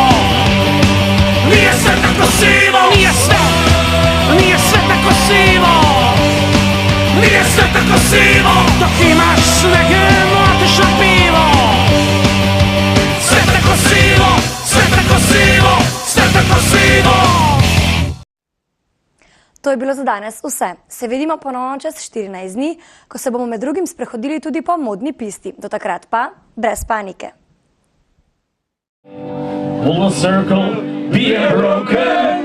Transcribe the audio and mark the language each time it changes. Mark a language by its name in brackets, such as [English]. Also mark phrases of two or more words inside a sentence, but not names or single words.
[Croatian] Nije sve tako sivo. Nije sve tako sivo. Nije sve tako sivo. Dok imaš s nekim otiš na pivo. Sve tako sivo. Sve tako sivo. Sve tako sivo. [Slovenian] To je bilo za danes vse. Se vidimo ponovno čez 14 dni, ko se bomo med drugim sprehodili tudi po modni pisti. Do takrat pa brez panike. [English] Full circle, be a broker.